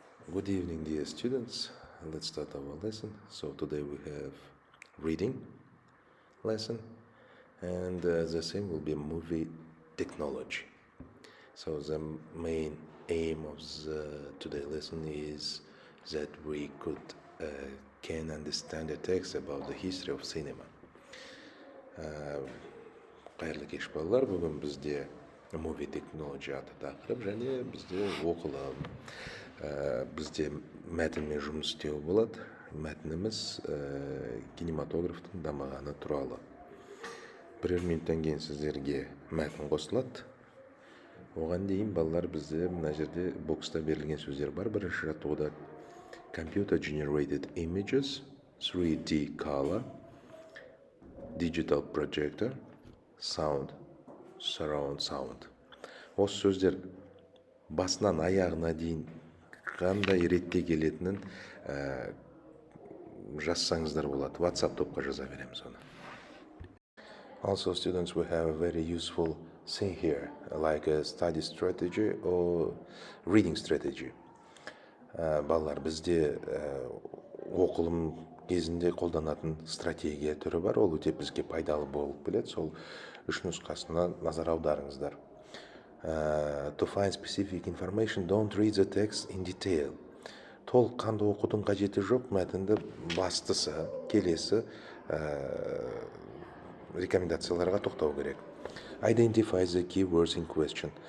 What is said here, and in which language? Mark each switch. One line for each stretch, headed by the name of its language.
English: Good evening, dear students. Let's start our lesson. So today we have reading lesson, and the same will be movie technology. So the main aim of the today lesson is that we can understand a text about the history of cinema.
Kazakh: Қайырлы кеш балалар, бүгін бізде
English: movie technology
Kazakh: атты тақырып және бізде оқылым. Бізде мәтінмен жұмыс істеу болады. Мәтініміз кинематографтың дамығаны туралы. Бірер минуттан кейін сіздерге мәтін қосылады. Оған дейін балалар бізде мына жерде бокста берілген сөздер бар. Бірінші жаттығуда
English: computer generated images, 3D color, digital projector, sound, surround sound.
Kazakh: Осы сөздер басынан аяғына дейін қандай ретте келетінін жазсаңыздар болады. WhatsApp топқа жаза береміз оны.
English: Also, students will have a very useful thing here, like a study strategy or reading strategy.
Kazakh: Балалар, бізде оқылым кезінде қолданатын стратегия түрі бар. Ол өте бізге пайдалы болып келеді. Сол үш нұсқасына назар аударыңыздар.
English: To find specific information, don't read the text in detail.
Kazakh: Толыққанды оқудың қажеті жоқ, мәтінді бастысы, келесі рекомендацияларға тоқтау керек.
English: Identify the keywords in question.